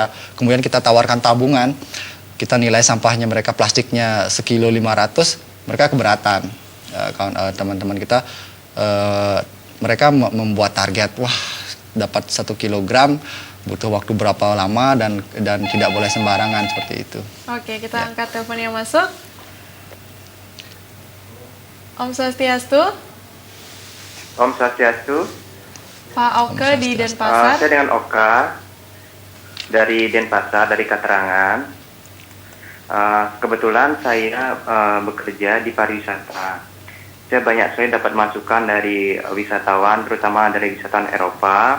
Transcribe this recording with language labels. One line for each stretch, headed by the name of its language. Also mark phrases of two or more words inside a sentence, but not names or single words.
Indonesian: Kemudian kita tawarkan tabungan, kita nilai sampahnya mereka plastiknya sekilo 500, mereka keberatan. Teman-teman kita mereka membuat target, wah dapat 1 kilogram butuh waktu berapa lama dan tidak boleh sembarangan seperti itu. Oke, kita angkat telepon yang masuk. Om Swastiastu. Om Swastiastu. Pak Oke di Denpasar. Saya dengan Oka dari Denpasar, dari Katerangan. Kebetulan saya bekerja di pariwisata. Saya banyak sekali dapat masukan dari wisatawan, terutama dari wisatawan Eropa.